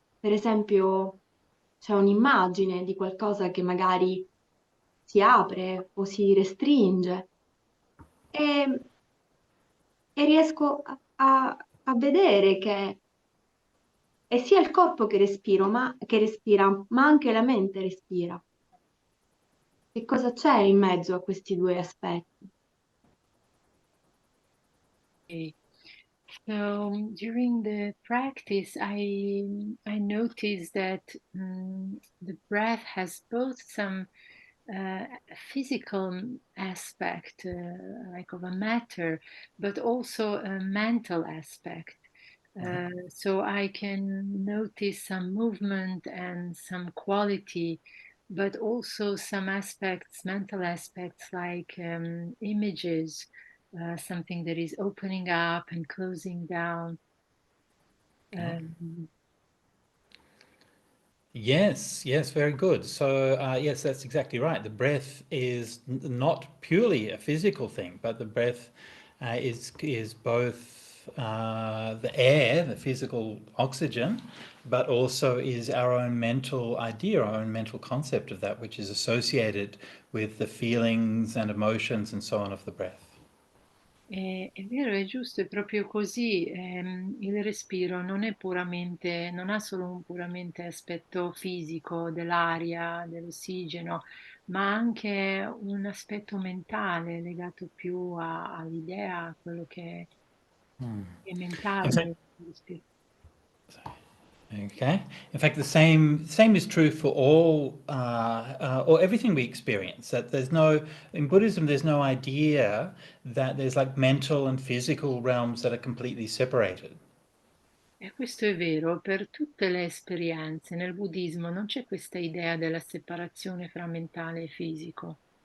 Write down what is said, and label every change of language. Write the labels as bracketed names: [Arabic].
[Italian] Per esempio, c'è un'immagine di qualcosa che magari si apre o si restringe e, e riesco a vedere che è sia il corpo che respira, ma anche la mente respira. Che cosa c'è in mezzo a questi due aspetti? [English] Okay. So during the practice, I noticed that the breath has both some physical aspect, like of a matter, but also a mental aspect. So I can notice some movement and some quality, but also some aspects, mental aspects like images, something that is opening up and closing down. Um, Yes, yes, very good. So, yes, that's exactly right. The breath is not purely a physical thing, but the breath is both the air, the physical oxygen, but also is our own mental idea, our own mental concept of that, which is associated with the feelings and emotions and so on of the breath. [Italian] È vero, è giusto, è proprio così. Il respiro non è puramente, non ha solo un puramente aspetto fisico dell'aria, dell'ossigeno, ma anche un aspetto mentale legato più all'idea, a quello che è [English] In fact, [Italian] mentale. Il respiro. [English] okay. In fact, the same is true for all or everything we experience. That there's no in Buddhism, there's no idea that there's like mental and physical realms that are completely separated. [Italian] E questo è vero per tutte le esperienze. Nel buddismo non c'è questa idea della separazione fra mentale e fisico.